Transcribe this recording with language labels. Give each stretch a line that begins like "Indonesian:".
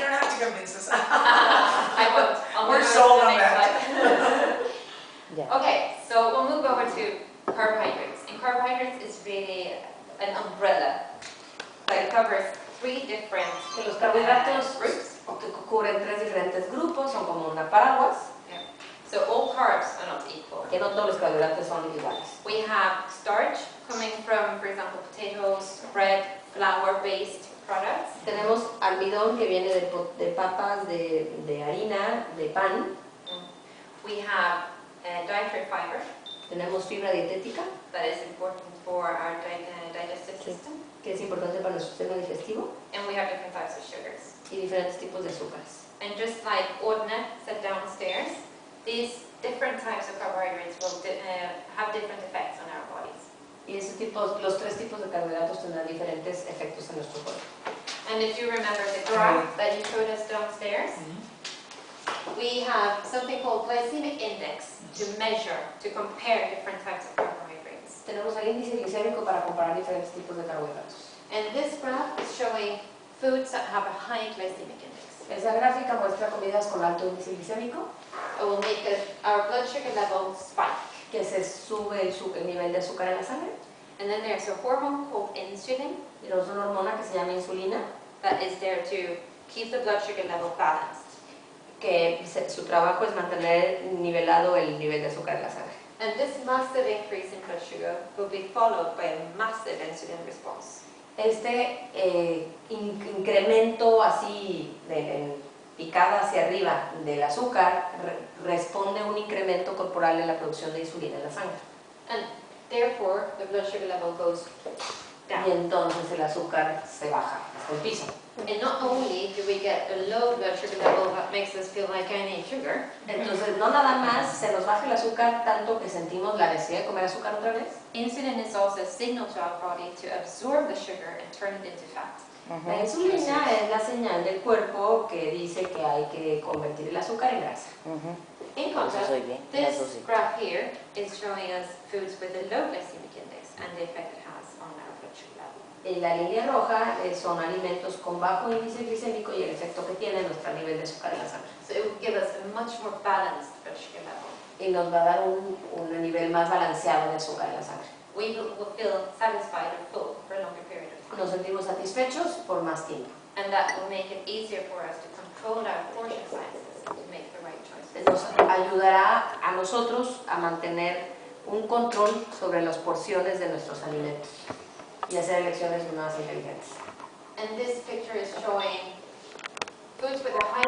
English: don't have to convince us. I won't. I'll We're move sold over to on the next that. slide.
Spanish: Ya.
English: Okay, so we'll move over to carbohydrates. And carbohydrates is really an umbrella that covers 3 different
Spanish: Que los carbohidratos
English: groups.
Spanish: que cubren 3 diferentes grupos, son como una paraguas,
English: So all carbs are not equal.
Spanish: que no todos los carbohidratos son iguales.
English: We have starch coming from, for example, potatoes, bread, flour-based products.
Spanish: Tenemos almidón que viene de papas, de harina, de pan.
English: We have dietary fiber
Spanish: Tenemos fibra dietética,
English: that is important for our digestive system.
Spanish: que es importante para nuestro sistema digestivo,
English: And we have different types of sugars.
Spanish: y diferentes tipos de azúcares.
English: And just like Ordne said downstairs, these different types of carbohydrates will have different effects on our bodies.
Spanish: Y los 3 tipos de carbohidratos tendrán diferentes efectos en nuestro cuerpo.
English: And if you remember the graph that you showed us downstairs, we have something called glycemic index to measure, to compare different types of carbohydrates.
Spanish: Tenemos el índice glicémico para comparar diferentes tipos de carbohidratos.
English: And this graph is showing foods that have a high glycemic index.
Spanish: Esa gráfica muestra comidas con alto índice glicémico,
English: It will make our blood sugar level spike.
Spanish: que se sube el nivel de azúcar en la sangre.
English: And then there's a hormone called insulin
Spanish: Tenemos una hormona que se llama insulina,
English: that is there to keep the blood sugar level balanced.
Spanish: que su trabajo es mantener nivelado el nivel de azúcar en la sangre.
English: And this massive increase in blood sugar will be followed by a massive insulin response.
Spanish: Este incremento así en picada hacia arriba del azúcar responde a un incremento corporal en la producción de insulina en la sangre.
English: And therefore, the blood sugar level goes
Spanish: Y
English: down.
Spanish: entonces el azúcar se baja hasta el piso.
English: And not only do we get a low blood sugar level that makes us feel like I need sugar,
Spanish: Entonces no nada más se nos baja el azúcar tanto que sentimos la necesidad de comer azúcar otra vez.
English: insulin is also a signal to our body to absorb the sugar and turn it into fat.
Spanish: La insulina es la señal del cuerpo que dice que hay que convertir el azúcar en grasa.
English: In
Spanish: Eso
English: contrast,
Spanish: soy bien, eso
English: this
Spanish: sí.
English: graph here is showing us foods with a low glycemic index and the effect it has on our blood sugar level.
Spanish: En la línea roja son alimentos con bajo índice glicémico y el efecto que tiene en nuestro nivel de azúcar en la sangre.
English: So it will give us a much more balanced blood sugar level.
Spanish: Y nos va a dar un nivel más balanceado de azúcar en la sangre.
English: We will feel satisfied or full for a longer period of time.
Spanish: Nos sentimos satisfechos por más tiempo.
English: And that will make it easier for us to control our portion sizes and to make the right choices.
Spanish: Nos ayudará a nosotros a mantener un control sobre las porciones de nuestros alimentos y hacer elecciones más inteligentes.
English: And this picture is showing foods with a high